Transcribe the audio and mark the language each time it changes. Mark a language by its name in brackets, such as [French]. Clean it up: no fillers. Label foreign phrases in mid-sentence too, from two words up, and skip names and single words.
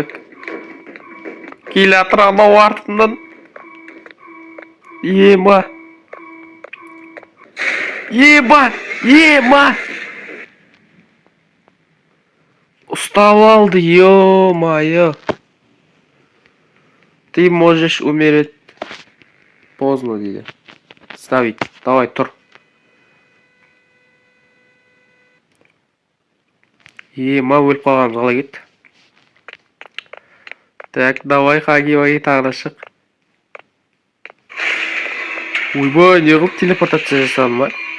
[Kazakh] Келе атыр анау артынан. Ема. Ұстап алды, ё-майо. [Russian] Ты можешь умереть поздно, [Kazakh] дейді. [Russian] Ставить. Давай, тұр. [Kazakh] Өліп қалғанымыз қалай кетті. [Russian] Так, давай, [Kazakh] хаги-ваги тағы да шық. Ойбай, не қылып телепортация жасадым ма?